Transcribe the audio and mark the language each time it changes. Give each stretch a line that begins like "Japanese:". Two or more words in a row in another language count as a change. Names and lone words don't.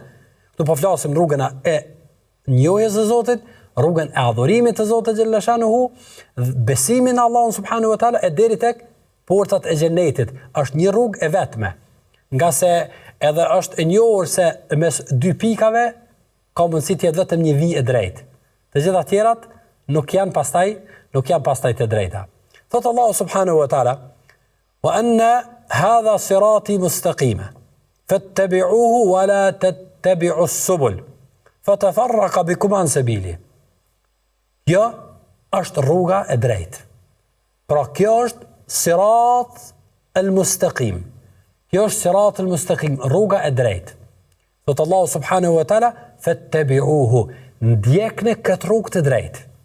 Albanian: Do po flasim rrugën e njohjes së Zotit, rrugën e adhurimit të Zotit
Arabic: جل شأنه,
Albanian: besimin në Allahun
Arabic: سبحانه وتعالى
Albanian: e deri tek portat e xhenetit. Është një rrugë e vetme. Nga se edhe është e njohur se mes dy pikave ka mundësi të jetë vetëm një vijë e drejtë. Të gjitha tjerat nuk janë pastaj të drejta.
Arabic: Thot الله سبحانه وتعالى وأن هذا صراطي مستقيما فاتبعوه ولا تتبعوا السبل فتفرق بكم عن سبيله."
Albanian: Kjo është rruga e drejtë. Pra kjo është
Arabic: الصراط المستقيم.
Albanian: Kjo është
Arabic: الصراط المستقيم,
Albanian: rruga e drejtë. Thot Allahu
Arabic: سبحانه وتعالى:
Albanian: "Fattabi'uhu", ndjekni këtë rrugë të drejtë.